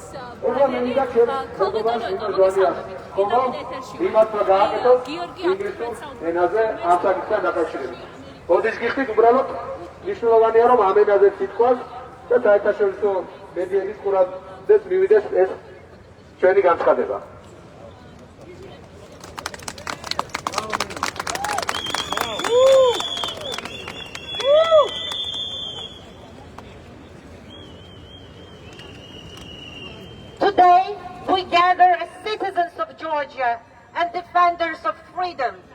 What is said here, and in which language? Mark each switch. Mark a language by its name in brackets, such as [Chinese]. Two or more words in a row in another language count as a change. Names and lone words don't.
[Georgian] ეხლა მე მინდა ჩვენ მეგობარს იმედვარია, რომ იმათმა გააკეთოს ინგლისურ ენაზე ამ საკითხთან დაკავშირებით. როდის გიხდით, უბრალოდ მნიშვნელოვანია, რომ ამ ენაზე სიტყვას და საერთაშორისო მედიების ყურადღებას მივიდეს ეს ჩვენი განცხადება. [English] Today, we gather as citizens of Georgia and defenders of freedom.